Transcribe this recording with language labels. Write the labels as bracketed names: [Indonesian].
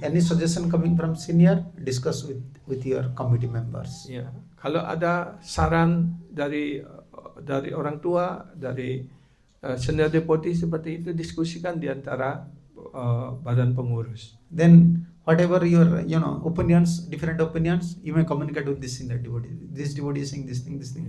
[English] any suggestion coming from senior, discuss with your committee members. [Indonesian] Ya, kalau ada saran dari orang tua, dari senior deputi seperti itu, diskusikan di antara badan pengurus. [English] Then whatever your opinions, different opinions, you may communicate with this senior devotee. This devotee is saying this thing.